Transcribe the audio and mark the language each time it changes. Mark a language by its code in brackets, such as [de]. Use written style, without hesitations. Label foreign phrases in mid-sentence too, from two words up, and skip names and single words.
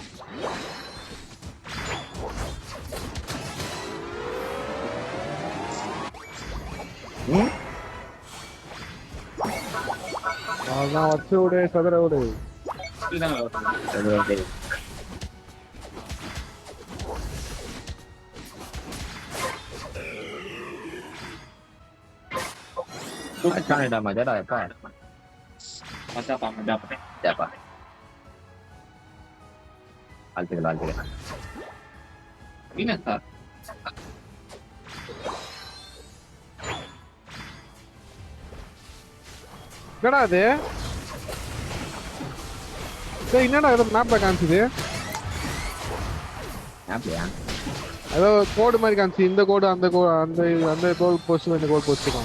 [ta] அதான் வச்சு விடு, சதுர விடு. [ms] Manja dah apa? Masa apa? Masa apa? Siapa? Alti. Ini tak. [ta] என்னடா அது? என்னடா இது மேப்ல காமிச்சுது? மேப்லயா? ஏதோ கோடு மாதிரி காமிச்சு, இந்த கோடு அந்த கோடு அந்த கோடு போஸ்ட் இந்த கோடு போஸ்ட்டுக்கும்.